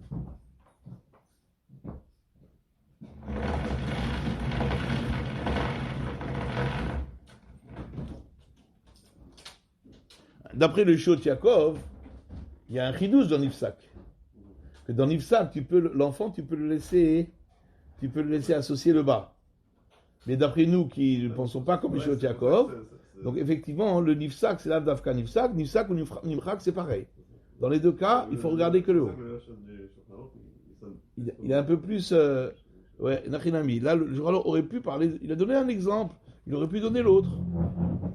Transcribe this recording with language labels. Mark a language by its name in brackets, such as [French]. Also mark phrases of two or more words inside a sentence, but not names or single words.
[French] D'après le Shot Yaakov, il y a un chidouche dans Nifsak. Que dans Nifsak, l'enfant, tu peux le laisser associer le bas. Mais d'après nous qui ne pensons pas comme le Shot Yaakov, donc effectivement, le Nifsak, c'est l' [Hebrew] Avdavka Nifsak. [French] Nifsak ou Nimrak, c'est pareil. Dans les deux cas, il faut regarder que le haut. Il est un peu plus... Nachinami. Là, le Journal aurait pu parler... Il a donné un exemple. Il aurait pu donner l'autre.